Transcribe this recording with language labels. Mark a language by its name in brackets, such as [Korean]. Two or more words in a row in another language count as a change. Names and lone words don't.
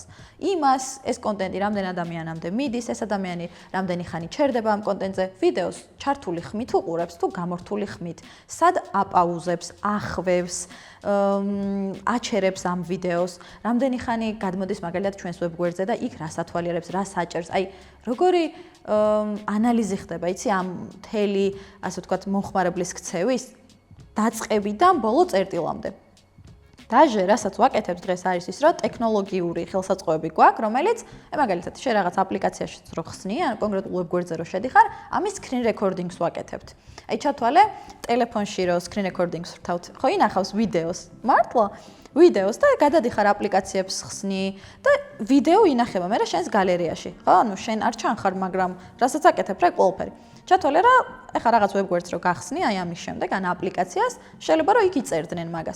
[Georgian] იმას, ეს კონტენტი რამდენ ადამიანამდე მიდის, ეს ადამიანი რამდენი ხანი ჩერდება ამ კონტენტზე, ვიდეოს ჩართული ხმით უყურებს თუ გამორთული ხმით, სად აპაუზებს, ახვევს, აჩერებს ამ ვიდეოს, რამდენი ხანი გადმოდის მაგალითად ჩვენს ვებგვერდზე და იქ რას ათვალიერებს, რას აჭერს, აი როგორი ანალიზი ხდება, იცი ამ მთელი, ასე ვთქვათ, მომხმარებლის ქცევის დაწყებიდან ბოლო წერტილამდე. დაჟე, რასაც ვაკეთებ დღეს არის ის, რომ ტექნოლოგიური ხელსაწყოები გვაქვს, რომელიც, მაგალითად, შენ რაღაც აპლიკაციაში რო ხსნი, ან კონკრეტულ ვებგვერდზე რო შედიხარ, ამის [English] screen recording- [Georgian] ს ვაკეთებთ. აი ჩათვალე ტელეფონში რო [English] screen recording- [Georgian] ს ვრთავთ, ხო ინახავს ვიდეოს, მართლა? ვიდეოს და გადადიხარ აპლიკაციებს ხსნი და ვიდეო ინახება მე რა შენს გალერეაში. ხო, ანუ შენ არ ჩანხარ, მაგრამ რასაც აკეთებ რა ყველაფერი. ჩათვალე რა, ეხლა რაღაც ვებგვერდს რო გახსნი, აი ამის შემდეგ ან აპლიკაციას, შეიძლება რომ იქ იწერდნენ მაგას.